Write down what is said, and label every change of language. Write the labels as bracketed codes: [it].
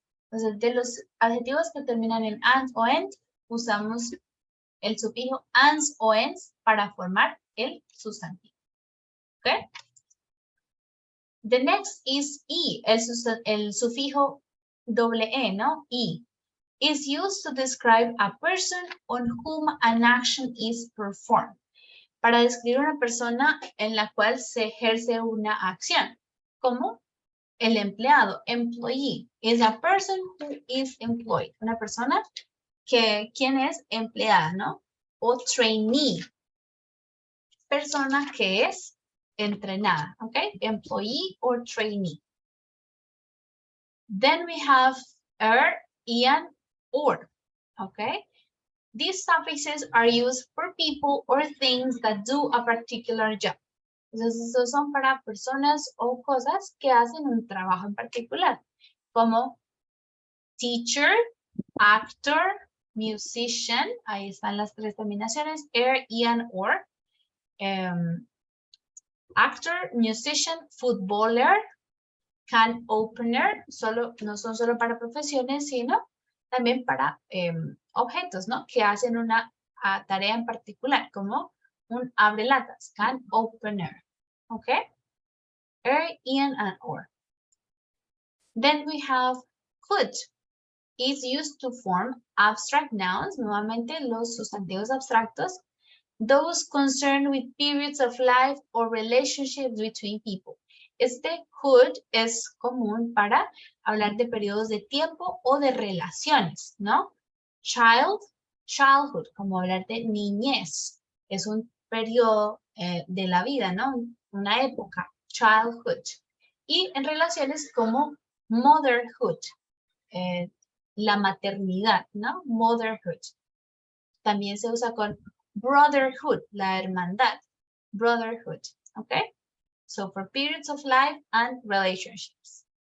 [es] Entonces, de los adjetivos que terminan en ant o ent, usamos el sufijo ans o ens para formar el sustantivo. ¿Ok? [en] The next is e, [es] el sufijo doble e, ¿no? E. [en] Is used to describe a person on whom an action is performed. [es] Para describir una persona en la cual se ejerce una acción. Como el empleado, [en] employee, is a person who is employed. [es] Una persona quien es empleada, ¿no? O trainee, persona que es entrenada, ¿ok? [en] Employee or trainee. Then we have and or, ¿ok? These suffixes are used for people or things that do a particular job. [es] Entonces, estos son para personas o cosas que hacen un trabajo en particular, como teacher, actor, musician, ahí están las tres terminaciones, and or. Actor, musician, footballer, can opener, no son solo para profesiones, sino también para objetos, ¿no? Que hacen una tarea en particular, como un abrelatas, can opener, ¿ok? [en] And or. Then we have could. Is used to form abstract nouns, [es] nuevamente los sustantivos abstractos, [en] those concerned with periods of life or relationships between people. [es] Este hood es común para hablar de periodos de tiempo o de relaciones, ¿no? Childhood, como hablar de niñez. Es un periodo de la vida, ¿no? Una época, childhood. Y en relaciones como motherhood, la maternidad, ¿no? Motherhood. También se usa con brotherhood, la hermandad, brotherhood, ¿ok? [en] So for periods of life and relationships.